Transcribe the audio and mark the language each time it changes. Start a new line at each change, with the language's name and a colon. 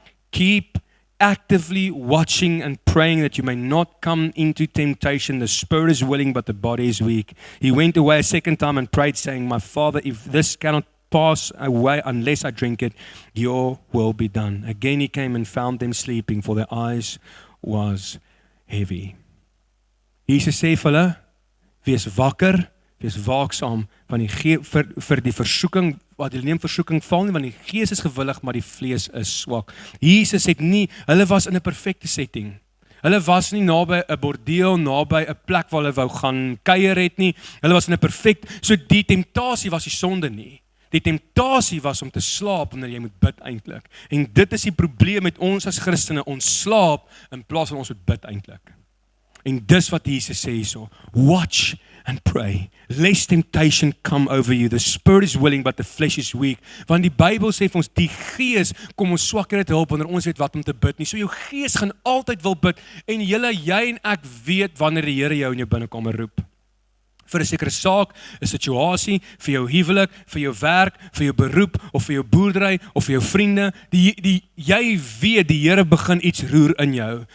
English: Keep actively watching and praying that you may not come into temptation. The spirit is willing, but the body is weak." He went away a second time and prayed, saying, "My Father, if this cannot pass away unless I drink it, your will be done." Again he came and found them sleeping, for their eyes was heavy.
Afrikaans: Jesus sê vir hulle, wees wakker, wees waaksaam, want vir die versoeking, wat hulle neem versoeking val nie, want die gees is gewillig, maar die vlees is swak. Jesus het nie, hulle was in 'n perfekte setting. Hulle was nie naby 'n bordeel, naby 'n plek waar hulle wou gaan kuier het nie. Hulle was in 'n so die temptasie was die sonde nie. Die temptasie was om te slaap wanneer jy moet bid eintlik. En dit is die probleem met ons as Christene, ons slaap in plaas van ons moet bid eintlik. En dis wat Jesus sê hierso,
English: watch and pray, lest temptation come over you. The spirit is willing, but the flesh is weak.
Afrikaans: Want die Bybel sê vir ons, die gees kom ons swakheid help wanneer ons weet wat om te bid nie. So jou gees gaan altyd wil bid, en jy en ek weet wanneer die Here jou in jou binnekamer roep. Vir 'n sekere saak, 'n situasie, vir jou huwelik, vir jou werk, vir jou beroep, of vir jou boerdery, of vir jou vriende, jy weet die Here begin iets roer in jou.